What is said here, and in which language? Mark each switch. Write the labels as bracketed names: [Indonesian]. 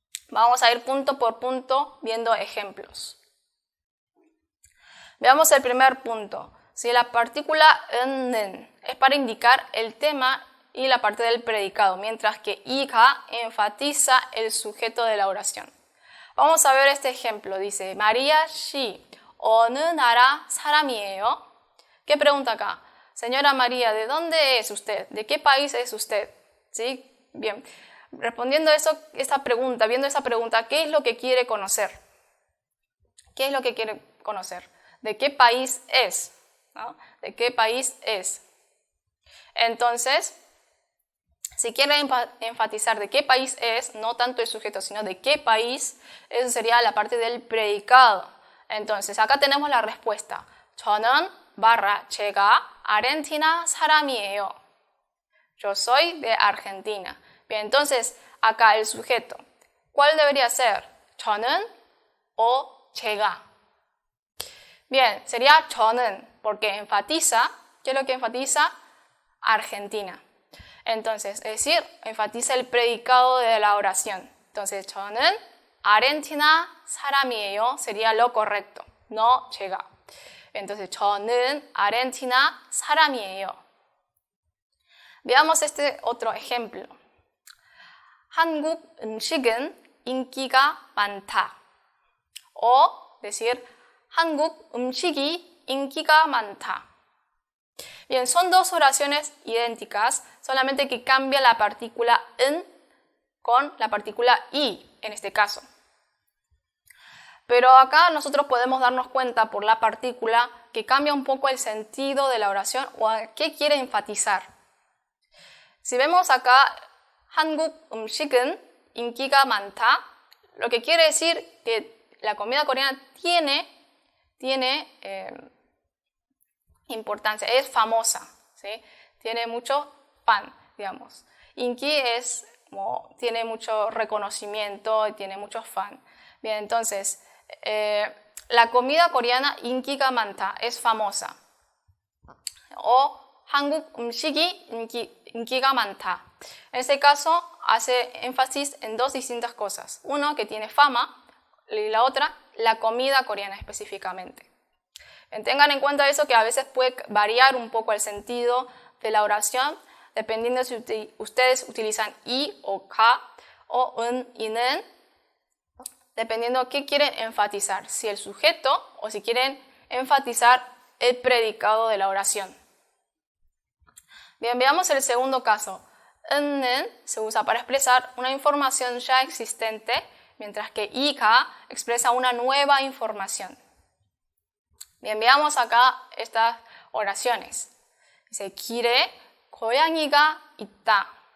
[Spanish] Vamos a ir punto por punto viendo ejemplos. Veamos el primer punto. Si la partícula 는 es para indicar el tema y la parte del predicado, mientras que 이가 enfatiza el sujeto de la oración. Vamos a ver este ejemplo. Dice, [Korean] María 씨, 어느 나라 사람이에요? [Spanish] ¿Qué pregunta acá? Señora María, ¿de dónde es usted? ¿De qué país es usted? ¿Sí? Bien. Respondiendo esta pregunta, viendo esa pregunta, ¿qué es lo que quiere conocer? ¿Qué es lo que quiere conocer? ¿De qué país es? ¿No? ¿De qué país es? Entonces, si quiere enfatizar de qué país es, no tanto el sujeto, sino de qué país, eso sería la parte del predicado. Entonces, acá tenemos la respuesta. [Korean] 저는 제가 아르헨티나 사람이에요. [Spanish] Yo soy de Argentina. Bien, entonces, acá el sujeto. ¿Cuál debería ser? 저는 o 제가. Bien, sería 저는, porque enfatiza, ¿qué es lo que enfatiza? Argentina. Entonces, es decir, enfatiza el predicado de la oración. Entonces, [Korean] 저는 아르헨티나 사람이에요 [Spanish] sería lo correcto, no 제가. Entonces, [Korean] 저는 아르헨티나 사람이에요. [Spanish] Veamos este otro ejemplo. [Korean] 한국 음식은 인기가 많다. [Spanish] O decir, [Korean] 한국 음식이 인기가 많다. [Spanish] Bien, son dos oraciones idénticas, solamente que cambia la partícula en con la partícula i, en este caso. Pero acá nosotros podemos darnos cuenta por la partícula que cambia un poco el sentido de la oración o a qué quiere enfatizar. Si vemos acá, [Korean] 한국 음식은 인기가 많다, [Spanish] lo que quiere decir que la comida coreana tiene importancia, es famosa, ¿sí? Tiene mucho fan, digamos. Inki tiene mucho reconocimiento y tiene muchos fan. Bien, entonces, la comida coreana [Korean] 인기가 많다 [Spanish] es famosa. [Korean] O 한국 음식이 인기가 많다. [Spanish] En este caso, hace énfasis en dos distintas cosas. Uno, que tiene fama, y la otra, la comida coreana específicamente. Tengan en cuenta eso, que a veces puede variar un poco el sentido de la oración dependiendo si ustedes utilizan i o ka o un y nen, dependiendo qué quieren enfatizar, si el sujeto o si quieren enfatizar el predicado de la oración. Bien, veamos el segundo caso. 는 se usa para expresar una información ya existente, mientras que 이가 expresa una nueva información. Bien, veamos acá estas oraciones. Dice, [Korean] 길에 고양이가 있다.